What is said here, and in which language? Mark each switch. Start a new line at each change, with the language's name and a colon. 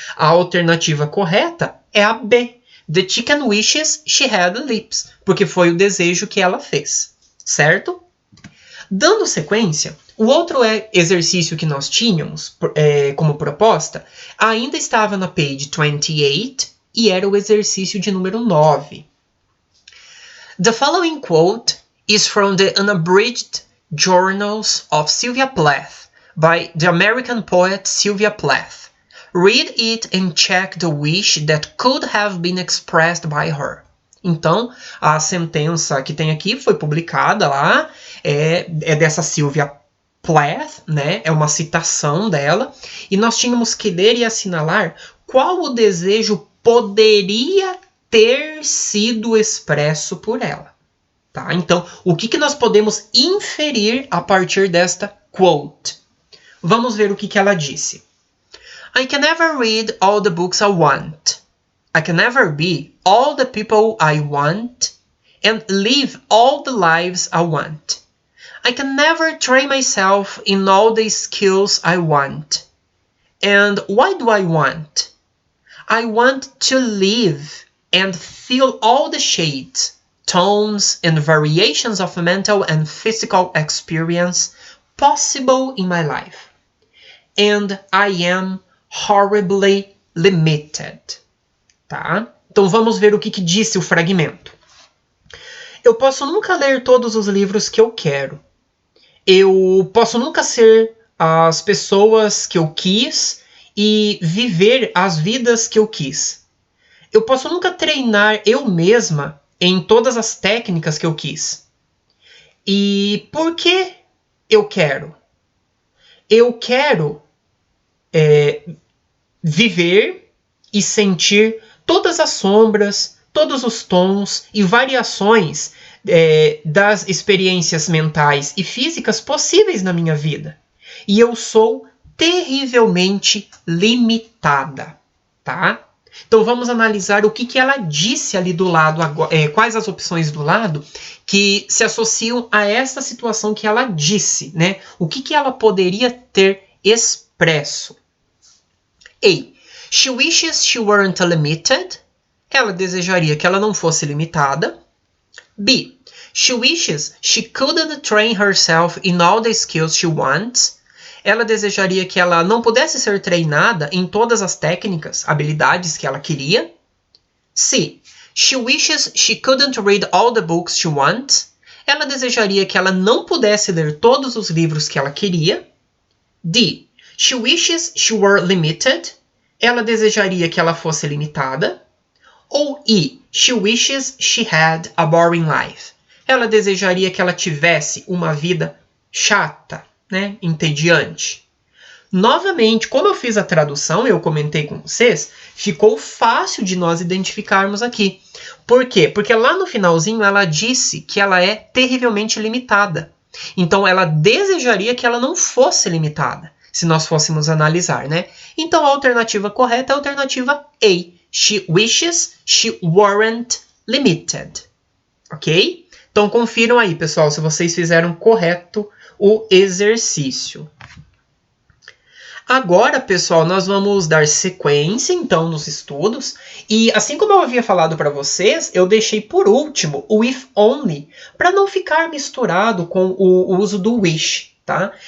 Portuguese: A alternativa correta é a B.
English: The chicken wishes she had lips,
Portuguese: porque foi o desejo que ela fez, certo? Dando sequência, o outro exercício que nós tínhamos como proposta ainda estava na page 28 e era o exercício de número 9.
English: The following quote is from the Unabridged Journals of Sylvia Plath by the American poet Sylvia Plath. Read it and check the wish that could have been expressed by her.
Portuguese: Então, a sentença que tem aqui foi publicada lá, é dessa Sylvia Plath, é uma citação dela, e nós tínhamos que ler e assinalar qual o desejo poderia ter sido expresso por ela. Tá? Então, o que nós podemos inferir a partir desta quote? Vamos ver o que ela disse.
English: I can never read all the books I want. I can never be all the people I want and live all the lives I want. I can never train myself in all the skills I want. And why do I want? I want to live and feel all the shades, tones, and variations of mental and physical experience possible in my life. And I am horribly limited.
Portuguese: Tá? Então vamos ver o que disse o fragmento. Eu posso nunca ler todos os livros que eu quero. Eu posso nunca ser as pessoas que eu quis e viver as vidas que eu quis. Eu posso nunca treinar eu mesma em todas as técnicas que eu quis. E por que eu quero? Eu quero viver e sentir todas as sombras, todos os tons e variações das experiências mentais e físicas possíveis na minha vida. E eu sou terrivelmente limitada, tá? Então vamos analisar o que ela disse ali do lado, quais as opções do lado que se associam a essa situação que ela disse, né? O que ela poderia ter expresso. A.
English: She wishes she weren't limited.
Portuguese: Ela desejaria que ela não fosse limitada. B.
English: She wishes she couldn't train herself in all the skills she wants.
Portuguese: Ela desejaria que ela não pudesse ser treinada em todas as técnicas, habilidades que ela queria. C.
English: She wishes she couldn't read all the books she wants.
Portuguese: Ela desejaria que ela não pudesse ler todos os livros que ela queria. D.
English: She wishes she were limited.
Portuguese: Ela desejaria que ela fosse limitada. Ou E.
English: She wishes she had a boring life.
Portuguese: Ela desejaria que ela tivesse uma vida chata, né? Entediante. Novamente, como eu fiz a tradução, eu comentei com vocês, ficou fácil de nós identificarmos aqui. Por quê? Porque lá no finalzinho ela disse que ela é terrivelmente limitada. Então ela desejaria que ela não fosse limitada, se nós fôssemos analisar, né? Então a alternativa correta é a alternativa A.
English: She wishes she weren't limited.
Portuguese: Ok? Então confiram aí, pessoal, se vocês fizeram correto o exercício. Agora, pessoal, nós vamos dar sequência, então, nos estudos. E assim como eu havia falado para vocês, eu deixei por último o if only, para não ficar misturado com o uso do wish, tá?